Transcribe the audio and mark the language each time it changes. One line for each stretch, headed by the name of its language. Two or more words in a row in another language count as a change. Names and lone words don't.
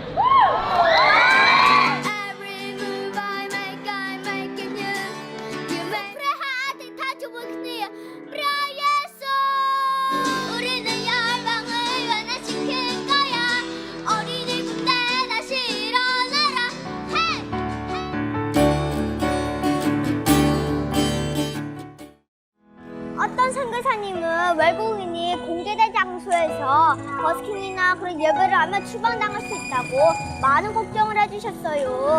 English: Every move I make it new You make
Khmer: ព្រះហាអធិដ្ឋានជាមួយគ្នាព្រះយេស៊ូវ
Korean: 우리는 열방을 원하시는 거야 어린이 군대 다시 일어나라 Hey! 어떤 선교사님은 외국인이 공개된 장소에서 버스킹이나 그런 예배를 하면 추방당할 수 있다고 많은 걱정을 해주셨어요.